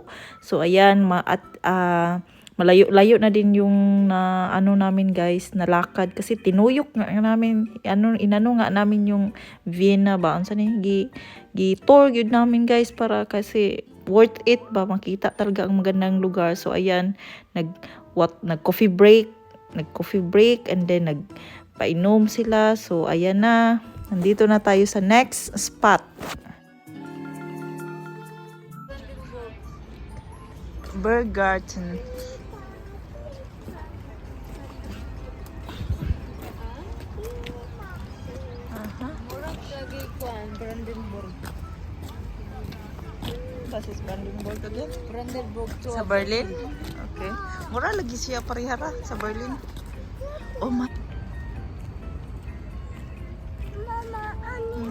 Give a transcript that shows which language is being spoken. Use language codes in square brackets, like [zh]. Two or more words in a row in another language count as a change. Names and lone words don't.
[tl] So ayan malayo-layo na din yung ano namin guys nalakad kasi tinuyok nga namin inano nga namin yung Vienna [ceb] ba unsa ni [tl] tour gyud namin guys para kasi [en] worth it [tl] ba makita talaga ang magandang lugar. So ayan nag [en] coffee break and then [tl] nagpainom sila. So ayan na nandito na tayo sa [en] next spot. [tl] Berggarten. Brandenburg. [de] Das ist Brandenburg again? [tl] Brandenburg to Sa Berlin? Okay. [ceb] Mura lagi siya parihara sa Berlin. [en] Oh my. [ceb] Mama, ani